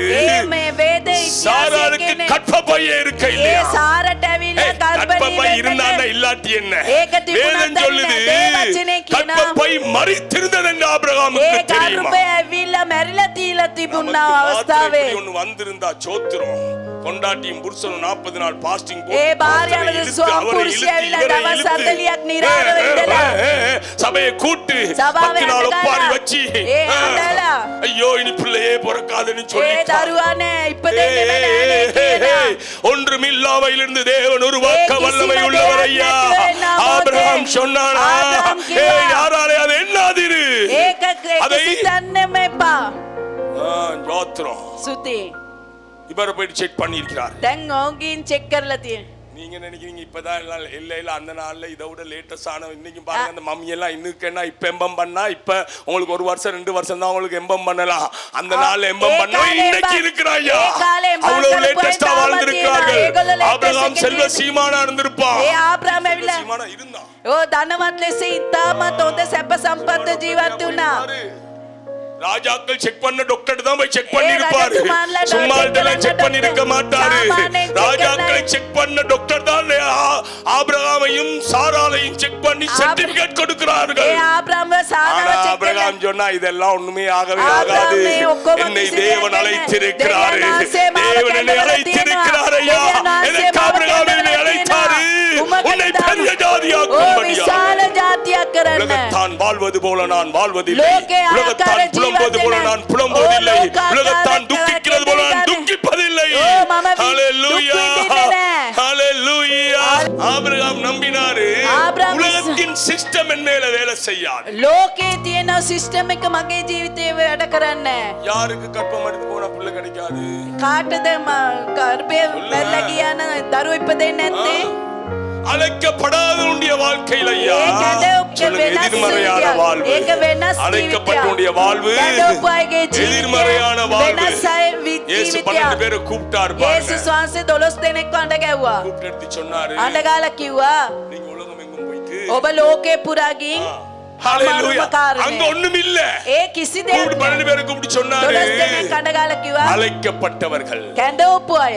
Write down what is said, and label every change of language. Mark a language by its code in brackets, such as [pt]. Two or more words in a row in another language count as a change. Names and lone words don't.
[si] මේ වේද [ta] சாராளுக்கு [si] ඉතිහාසයේ [ta] கற்பப்பையே இருக்க [si] ඒ [ta] இல்லையா? [si] සාරට ඇවිල්ලා [ta] கற்பப்பை [si] ගර්භණී [ta] இருந்தா இல்லாட்டி என்ன? [si] ඒක තිබුණත් [ta] வேதம் சொல்லுது [si] தேவவචනේ කියනවා. [ta] கற்பப்பை மறித்திருந்தது என்று ஆபிரகாமுக்கு [si] ඒ [ta] தெரியுமா? [si] ගර්භය ඇවිල්ලා මැරිලා තීලා තිබුණා [ta] நமக்கு மாத்திரம் [si] අවස්ථාවේ [ta] இப்படி ஒண்ணு வந்திருந்தா சோத்திரம். பொண்டாட்டியும் புருஷனும் 40 நாள் பாஸ்டிங் [si] ඒ භාර්යාවද ස්වාපුරුෂය ඇවිල්ලා දවස් 40ක් නිරාව ඉඳලා [ta] சபையை கூட்டு [si] සභාවේ [ta] 10 நாள் ஒப்பாரி [si] අඬලා [ta] வச்சு [si] ඒ අඬලා [ta] ஐயோ இனி பிள்ளையே பிறக்காதுன்னு [si] ඒ [ta] சொல்லிட்டான். [si] දරුවා නෑ ඉපදෙන්නේ නෑ කියලා [ta] ஒன்றுமில்லாமையிலிருந்து தேவன் உருவாக்க வல்லமை உள்ளவர் ஐயா. ஆபிரகாம் சொன்னானா, ஏய் யாராலே அது எண்ணாதிரு. [si] ඒක [ta] அதை [si] හිතන්නෙම එපා [ta] ஜோத்திரம் [si] සුති [ta] இவரை போயிட்டு செக் பண்ணி இருக்கிறார். [si] දැන් ඕගින් චෙක් කරලා තියෙන [ta] நீங்க நினைக்கிறீங்க இப்பதான் இல்ல அந்த நாள்ல இதை விட லேட்டஸ்ட் ஆன இன்னைக்கு பாருங்க அந்த மம்மி எல்லாம் இன்னும் இப்ப எம்பம் பண்ணா இப்ப உங்களுக்கு 1 வருஷம் 2 வருஷம் தான் உங்களுக்கு எம்பம் பண்ணலாம். அந்த நாள்ல எம்பம் பண்ணா இன்னைக்கு இருக்கிறாயா அவ்வளவு லேட்டஸ்டா வாழ்ந்திருக்கிறார்கள். ஆபிரகாம் செல்வ சீமானா இருந்திருப்பான். [si] ඒ ආබ්‍රහම ඇවිල්ලා [ta] சீமானா இருந்தான். [si] ඕ ධනවත් ලෙස ඉතාමත් හොඳ සැප සම්පත් ජීවත් වුණා. [ta] ராஜாக்கள் செக் பண்ண டாக்டர் தான் போய் செக் பண்ணி இருப்பாரு. சும்மாட்டெல்லாம் செக் பண்ணி இருக்க மாட்டாரு. ராஜாக்களை செக் பண்ண டாக்டர் தான் ஆபிரகாமையும் சாராளையும் செக் பண்ணி சர்டிபிகேட் கொடுக்கிறார்கள். [si] ඒ ආබ්‍රහම සාරාව චෙක් [ta] ஆபிரகாம் சொன்னா இதெல்லாம் ஒண்ணுமே ஆகவே ஆகாது. என்னை தேவன் அழைத்திருக்கிறாரு. தேவன் என்னை அழைத்திருக்கிறார் ஐயா. எனக்கு ஆபிரகாம் என்னை அழைத்தாரு. உன்னை பெரிய ஜாதியாக்கும்படியா. [si] විශාල ජාතියක් කරන්න [ta] உலகத்தான் வாழ்வது போல நான் வாழ்வதில்லை. உலகத்தான் புலம்புவது போல நான் புலம்புவதில்லை. உலகத்தான் துக்கிக்கிறது போல நான் துக்கிப்பதில்லை. ஹalleluya ஹalleluya. ஆபிரகாம் நம்பினாரு உலகத்தின் சிஸ்டம் என் மேல வேலை செய்யாது. [si] ලෝකේ තියෙන සිස්ටම් එක මගේ ජීවිතේ වැඩ කරන්නේ [ta] யாருக்கு கற்பம் எடுத்து போனா பிள்ளை கிடைக்காது? [si] කාටද ගර්භය මැරලා ගියාන දරුවෝ ඉපදෙන්නේ නැත්තේ [ta] அழைக்கப்படாதவனுடைய வாழ்க்கையில் ஐயா சொல்லுங்க, எதிர்மறையான வாழ்வு. [si] ඒක වෙනස් [ta] அழைக்கப்பட்டவனுடைய வாழ்வு எதிர்மறையான வாழ்வு. இயேசு 12 பேரை கூப்பிட்டார் பாருங்க. [si] යේසුස් වහන්සේ 12 දෙනෙක්ව අඬ ගැව්වා. [ta] கூப்பிட்டு எடுத்து சொன்னாரு, [si] අඬගාලා කිව්වා [ta] நீங்க உலகம் எங்கும் போயிட்டு [si] ඔබ ලෝකේ පුරා ගිහින් [ta] ஹalleluya அங்க ஒண்ணும் இல்ல. [si] ඒ කිසි දෙයක් [ta] கூப்பிட்டு 12 பேரை கூப்பிட்டு சொன்னாரு, [si] 12 දෙනෙක් අඬගාලා කිව්වා [ta] அழைக்கப்பட்டவர்கள் [si] කැඳවපු අය